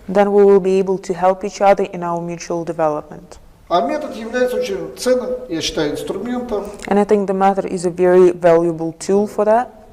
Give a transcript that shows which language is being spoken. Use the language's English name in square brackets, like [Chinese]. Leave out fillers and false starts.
[English] then we will be able to help each other in our mutual development. [Russian] А метод является очень ценным, я считаю, инструментом, [English] And I think the method is a very valuable tool for that,